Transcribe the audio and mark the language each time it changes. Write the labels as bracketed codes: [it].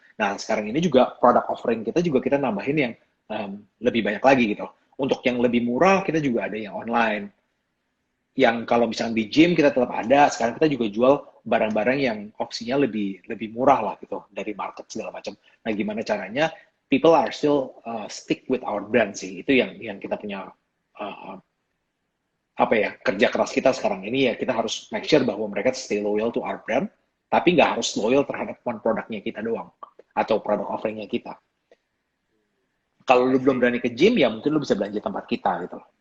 [id] Nah, sekarang ini juga product offering kita juga kita nambahin yang lebih banyak lagi gitu. Untuk yang lebih murah kita juga ada yang online. Yang kalau misalnya di gym kita tetap ada, sekarang kita juga jual barang-barang yang opsinya lebih lebih murah lah gitu dari market segala macam. Nah, gimana caranya [en] people are still stick with our brand sih. [id] Itu yang kita punya uh, apa ya kerja keras kita sekarang ini ya kita harus [en] make sure [id] bahwa mereka [en] stay loyal to our brand [id] tapi nggak harus loyal terhadap one produknya kita doang atau produk offeringnya kita. Kalau [en] I [id] lu belum [en] see, [id] berani ke gym ya mungkin lu bisa belanja tempat kita gitu